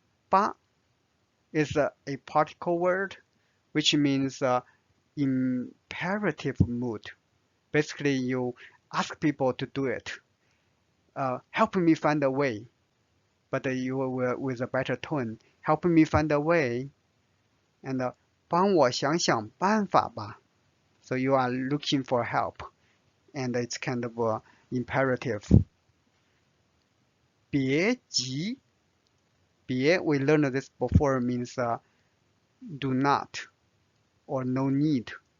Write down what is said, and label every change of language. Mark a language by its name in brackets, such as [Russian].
[English] 吧 is a particle word, which means imperative mood. Basically, you ask people to do it. Help me find a way. But you will with a better tone. Help me find a way. [Chinese] And 帮我想想办法吧. [English] So you are looking for help. And it's kind of imperative. [Chinese] 别急. [English] 别, we learned this before, means do not or no need.